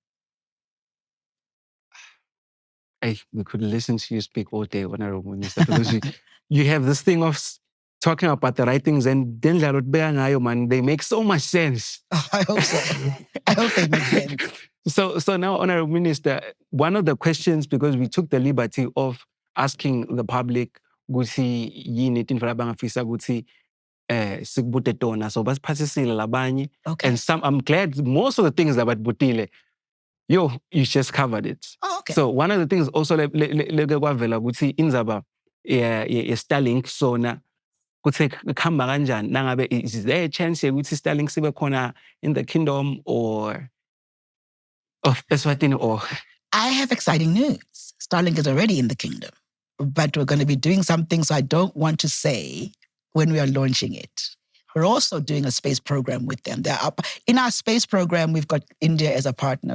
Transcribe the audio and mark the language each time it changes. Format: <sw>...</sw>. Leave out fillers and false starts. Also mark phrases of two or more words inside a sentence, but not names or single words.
<en>We could listen to you speak all day, Honorable Minister, because you have this thing of talking about the right things, and then man, they make so much sense. Oh, I hope so. I hope they make sense. So now, Honorable Minister, one of the questions, because we took the liberty of asking the public,</en> <ss>ukuthi yini into abangafisa ukuthi sikubute tona, so basiphathisile labanye.</ss> <en>Okay. And I'm glad most of the things that butile, you just covered it. Oh, okay. So one of the things also</en> <ss>kwavela ukuthi indzaba Starlink sona kuthi kuhamba kanjani, nangabe</ss> <en>is there a chance</en> <ss>ukuthi Starlink sibe khona</ss> <en>in the kingdom or of Eswatini or? I have exciting news. Starlink is already in the kingdom, but we're going to be doing something, so I don't want to say when we are launching it. We're also doing a space program with them. In our space program, we've got India as a partner.</en>